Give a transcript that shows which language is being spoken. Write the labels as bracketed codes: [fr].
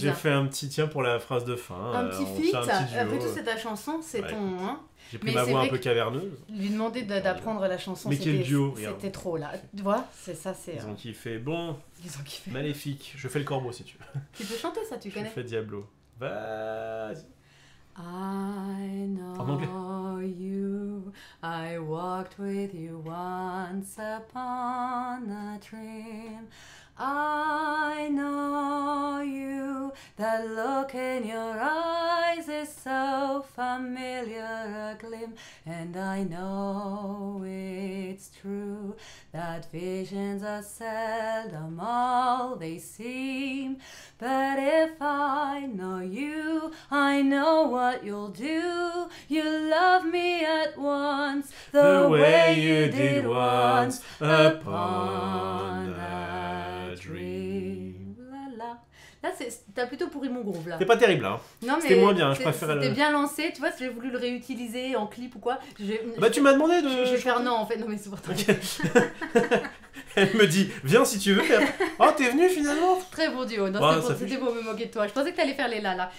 [fr] J'ai fait un petit tien pour la phrase de fin. Un petit feat. Après tout, c'est ta chanson, c'est ton... Hein. J'ai pris ma voix un peu caverneuse. Lui demander d'apprendre la chanson, mais quel duo, c'était trop là. Tu vois, c'est ça, c'est... Ils ont kiffé. Bon, Maléfique. Je fais le corbeau si tu veux. Tu peux chanter ça, tu connais? Je fais Diablo. Vas-y. [en] I know you, I walked with you once upon a dream. I know you, that look in your eyes is so familiar a gleam. And I know it's true, that visions are seldom all they seem. But if I know you, I know what you'll do. You love me at once, the way you did once upon a dream. [fr] Là, t'as plutôt pourri mon groove là. C'est pas terrible là. Non, mais c'était moins bien, je préférais C'était bien lancé, tu vois, si j'ai voulu le réutiliser en clip ou quoi. Bah tu m'as demandé de... Je vais faire non en fait, non mais c'est pour toi. [en] Okay. [fr] Elle me dit, viens si tu veux. Oh, t'es venu finalement. Très bon duo, non, c'était pour me moquer de toi. Je pensais que t'allais faire les là.